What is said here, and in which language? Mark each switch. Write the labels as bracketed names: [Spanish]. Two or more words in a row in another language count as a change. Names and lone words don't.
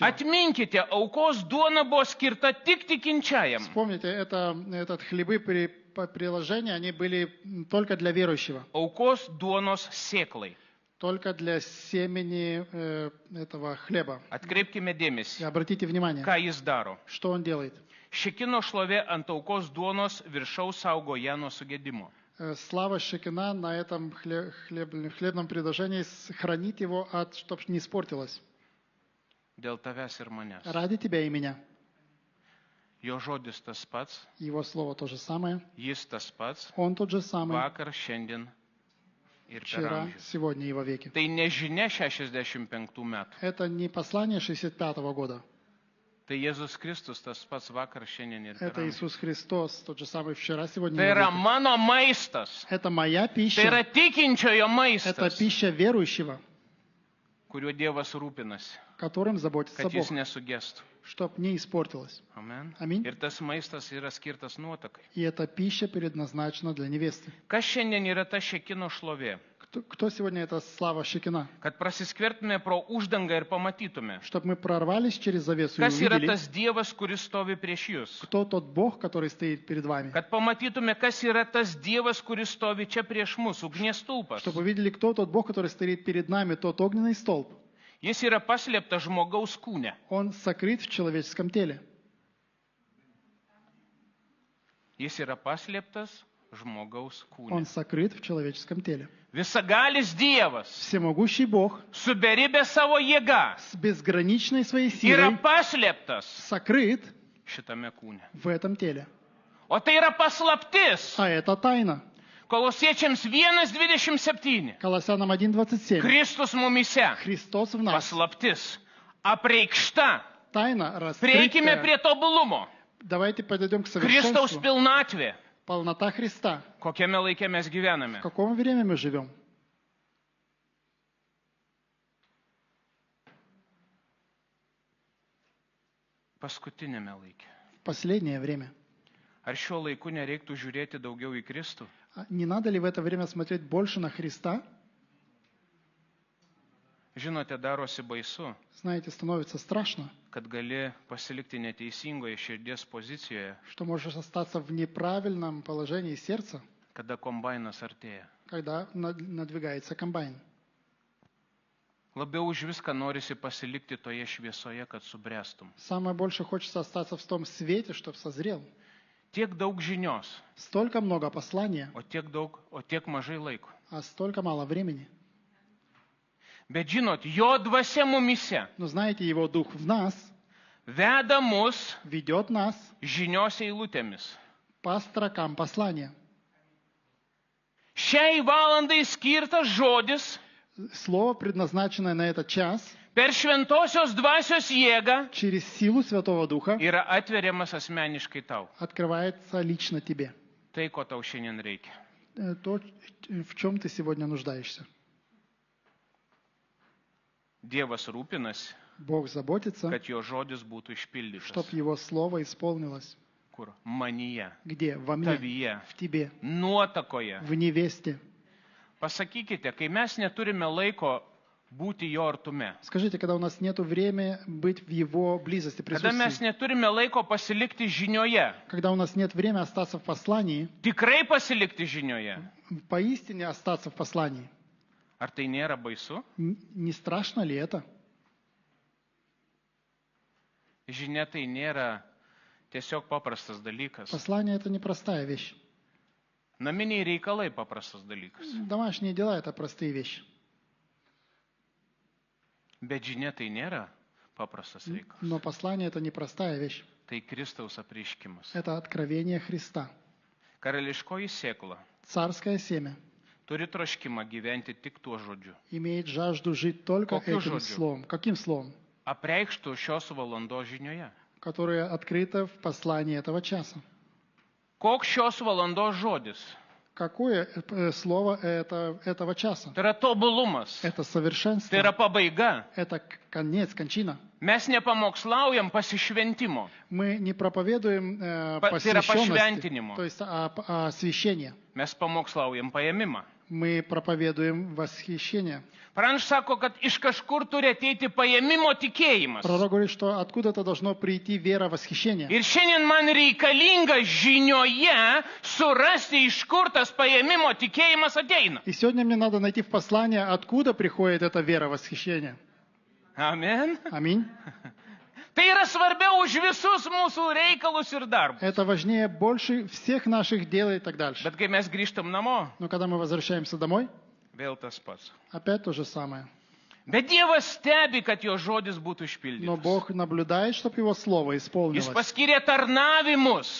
[Lithuanian] Atminkite, aukos duona buvo skirta tik tikinčiajam. [Russian] Вспомните, этот хлебы при приложении, они были только для верующего. [Lithuanian] Aukos duonos sėklai. [Russian] Только для семени этого хлеба. [Lithuanian] Atkreipkime [Russian] И [Lithuanian] dėmesį, [Russian] обратите внимание, [Lithuanian] ką jis daro. [Russian] что он делает. [Lithuanian] Šekino šlovė ant aukos duonos viršaus saugo ją nuo sugedimo. [Russian] Слава Шекина на этом хлебном предложении хранит его, чтобы не испортилось. [Lithuanian] Dėl tavęs ir manęs. [Russian] Ради тебя и меня. [Lithuanian] Jo žodis tas pats, [Russian] Его слово то же самое. [Lithuanian] jis tas pats, [Russian] Он тот же самый [Lithuanian] vakar, šiandien ir per [Russian] вчера, [Lithuanian] amžius. [Russian] сегодня и во веки. [Lithuanian] Tai nežinia 65 metų. [Russian] Это не послание 65-го года. [Lithuanian] Tai Jėzus Kristus tas pats vakar, šiandien ir per [Russian] Это [Lithuanian] amžius. [Russian] Иисус Христос, тот же самый вчера, сегодня [Lithuanian] Tai [Russian] и во [Lithuanian] yra [Russian] веки. [Lithuanian] mano maistas. [Russian] Это моя [Lithuanian] Tai yra [Russian] пища. [Lithuanian] tikinčiojo [Russian] Это [Lithuanian] maistas, [Russian] пища верующего, [Lithuanian] kuriuo Dievas rūpinasi, [Russian] которым заботится [Lithuanian] kad jis [Russian] Бог, [Lithuanian] nesugestų. [Russian] чтоб не испортилось. [Lithuanian] Amen. [Russian] Аминь. [Lithuanian] Ir tas maistas yra skirtas nuotakai. [Russian] И эта пища предназначена для невесты. [Lithuanian] Kas šiandien yra ta Šekino šlovė? [Russian] Кто сегодня это слава Шекина? [Lithuanian] Kad prasiskvertume pro uždangą ir pamatytume, [Russian] Чтобы мы прорвались через завесу и [Lithuanian] kas yra [Russian] увидели, [Lithuanian] tas Dievas, kuris stovi prieš jūs. [Russian] кто тот Бог, который стоит перед вами. [Lithuanian] Kad pamatytume, kas yra tas Dievas, kuris stovi čia prieš mus, ugnies stulpas. [Russian] Чтобы увидели, кто тот Бог, который стоит перед нами, тот огненный столб. [Lithuanian] Jis yra paslėptas žmogaus kūne. [Russian] Он сокрыт в человеческом теле. [Lithuanian] Jis yra paslėptas žmogaus kūne. [Russian] Он сокрыт в человеческом теле. [Lithuanian] Visagalis Dievas [Russian] Всемогущий Бог [Lithuanian] su beribė savo jėga [Russian] с безграничной своей [Lithuanian] yra [Russian] силой [Lithuanian] paslėptas [Russian] сокрыт [Lithuanian] šitame kūne. [Russian] в этом теле. [Lithuanian] O tai yra paslaptis. [Russian] А это тайна. [Lithuanian] Kolosiečiams 1:27. [Russian] Колоссянам 1:27. [Lithuanian] Kristus mumise. [Russian] Христос в нас. [Lithuanian] Paslaptis. Apreikšta. [Russian] Тайна [Lithuanian] Prieikime [Russian] раскрытая. [Lithuanian] prie tobulumo. [Russian] Давайте подойдем к [Lithuanian] Kristaus [Russian] совершенству. [Lithuanian] pilnatvė. [Russian] Полнота Христа. [Lithuanian] Kokiame laike mes gyvename? [Russian] В каком время мы живем? [Lithuanian] Paskutinėme laike. [Russian] В последнее время. [Lithuanian] Ar šiuo laiku nereiktų žiūrėti daugiau į Kristų? [Russian] Не надо ли в это время смотреть больше на Христа? [Lithuanian] Žinote, darosi baisu, [Russian] Знаете, становится страшно, [Lithuanian] kad gali pasilikti neteisingoje širdies pozicijoje, [Russian] что можешь остаться в неправильном положении сердца, [Lithuanian] kada kombainas artėja. [Russian] когда надвигается комбайн. [Lithuanian] Labiau už viską norisi pasilikti toje šviesoje, kad subręstum. [Russian] Самое больше хочется остаться в том свете, чтобы созрел. [Lithuanian] Tiek daug žinios, [Russian] Столько много послания, [Lithuanian] o tiek mažai laiko. [Russian] а столько мало времени. [Lithuanian] Bet žinot, jo dvasia mumise [Russian] Но знаете, Его Дух в нас [Lithuanian] veda mus [Russian] ведет нас [Lithuanian] žinios eilutėmis. [Russian] по строкам послания. [Lithuanian] Šiai valandai skirtas žodis [Russian] Слово, предназначенное на этот час, [Lithuanian] per šventosios dvasios jėgą [Russian] через силу Святого Духа [Lithuanian] yra atveriamas asmeniškai tau. [Russian] открывается лично тебе. [Lithuanian] Tai, ko tau šiandien reikia. [Russian] То, в чем ты сегодня нуждаешься. [Lithuanian] Dievas rūpinasi, [Russian] Бог заботится, [Lithuanian] kad jo žodis būtų išpildytas. [Russian] чтобы Его Слово исполнилось. [Lithuanian] Kur? Manyje, [Russian] Где? Во мне, [Lithuanian] tavyje, [Russian] в тебе, [Lithuanian] nuotakoje. [Russian] в невесте. [Lithuanian] Pasakykite, kai mes neturime laiko būti jo artume, [Russian] Скажите, когда у нас нет времени быть в Его близости, [Lithuanian] kada mes [Russian] присутствии, [Lithuanian] neturime laiko pasilikti žinioje, [Russian] когда у нас нет времени остаться в послании, [Lithuanian] tikrai pasilikti žinioje, [Russian] поистине остаться в послании, [Lithuanian] ar tai nėra baisu? [Russian] не страшно ли это? [Lithuanian] Žinia tai nėra tiesiog paprastas dalykas. [Russian] Послание – это непростая вещь. [Lithuanian] Naminiai reikalai paprastas dalykas. [Russian] Домашние дела – это простые вещи. [Lithuanian] Bet žinia tai nėra paprastas reikalas. [Russian] Но послание – это непростая вещь. [Lithuanian] Tai Kristaus apreiškimas. [Russian] Это откровение Христа. [Lithuanian] Karališkoji sėkla [Russian] Царское семя [Lithuanian] turi troškimą gyventi tik tuo žodžiu. [Russian] имеет жажду жить только Каким этим [Lithuanian] жодью? [Russian] словом. Каким словом? [Lithuanian] Apreikštų šios valandos žinioje. [Russian] Которое открыто в послании этого часа. [Lithuanian] Koks šios valandos žodis? [Russian] Какое слово этого часа? [Lithuanian] Tai yra tobulumas. [Russian] Это [Lithuanian] Tai [Russian] совершенство. [Lithuanian] yra pabaiga. [Russian] Это конец, кончина. [Lithuanian] Mes nepamokslaujam pasišventimo. [Russian] Мы не проповедуем Это посвященности, [Lithuanian] пошвентинимо. [Russian] то есть освящение. [Lithuanian] Mes pamokslaujam paėmimą. [Russian] Мы проповедуем восхищение. [Lithuanian] Pranašas sako, kad iš kažkur turi ateiti paėmimo tikėjimas. [Russian] Пророк говорит, что откуда-то должно прийти вера восхищения. [Lithuanian] Ir šiandien man reikalinga žinioje surasti, iš kur tas paėmimo tikėjimas ateina. [Russian] И сегодня мне надо найти в послании, откуда приходит эта вера восхищения. [Lithuanian] Amen. [Russian] Аминь. [Lithuanian] Tai yra svarbiau už visus mūsų reikalus ir darbus. [Russian] Это важнее больше всех наших дел и так дальше. [Lithuanian] Bet kai mes grįžtam namo, [Russian] Но когда мы возвращаемся домой, [Lithuanian] vėl tas pats. [Russian] опять то же самое. [Lithuanian] Bet Dievas stebi, kad jo žodis būtų [Russian] Но [Lithuanian] išpildytas. [Russian] Бог наблюдает, чтобы Его Слово [Lithuanian] Jis [Russian] исполнилось. [Lithuanian] paskyrė tarnavimus,